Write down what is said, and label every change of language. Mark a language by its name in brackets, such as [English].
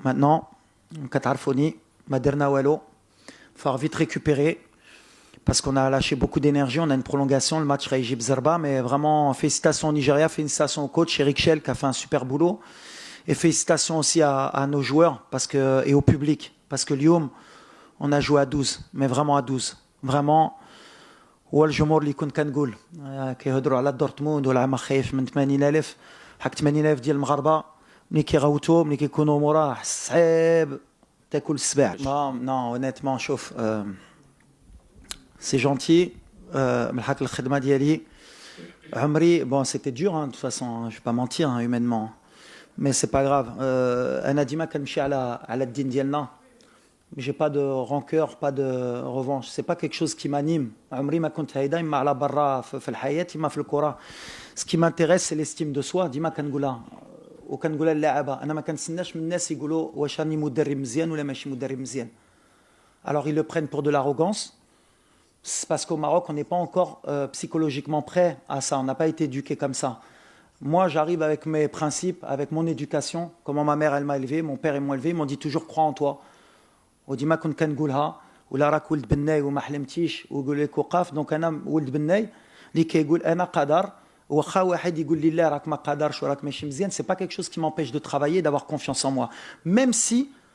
[French] Maintenant, [Arabic] Katarfoni, Maderna Wallo, [French] il faut vite récupérer parce qu'on a lâché beaucoup d'énergie. On a une prolongation, le match Égypte Zerba. Mais vraiment, félicitations au Nigeria, félicitations au coach Eric Shell qui a fait un super boulot. Et félicitations aussi à nos joueurs et au public. Parce que Lyon, on a joué à 12, mais vraiment à 12. Vraiment. [Arabic] هو الجمهور اللي كنت كنقول كيهضروا على دورتموند ولا ما خايف من 80000 حق 80000 ديال المغاربه ملي كيغوتوا ملي كيكونوا موراه صعيب تاكل السباع. [French] نو honnêtement [Arabic] شوف سي جونتي من حق الخدمه ديالي عمري [French] bon c'était dur de toute façon je vais pas mentir humainement mais c'est pas grave [Arabic] انا ديما كنمشي على الدين ديالنا. [French] Mais j'ai pas de rancœur, pas de revanche. C'est pas quelque chose qui m'anime. [Arabic] عمري ما كنت هيدا إما على برا في الحياة إما في الكرة. [French] Ce qui m'intéresse c'est l'estime de soi. [Arabic] ديما كنقولها وكنقولها للاعبة. أنا ما كنتسناش من الناس يقولوا واش راني مدرب مزيان ولا ماشي مدرب مزيان. [French] Alors ils le prennent pour de l'arrogance. C'est parce qu'au Maroc on n'est pas encore psychologiquement prêt à ça. On n'a pas été éduqué comme ça. Moi j'arrive avec mes principes, avec mon éducation. Comment ma mère elle m'a élevé, mon père ils m'ont élevé. Ils m'ont dit toujours crois en toi. [Arabic] وديما كنت كنقولها ولا راك ولد بناي وما حلمتيش ويقول لك وقاف دونك انا ولد بناي اللي كيقول انا قادر واخا واحد يقول لي لا راك ما قادرش وراك ماشي مزيان [French] c'est pas quelque chose qui m'empêche de travailler d'avoir confiance en moi même si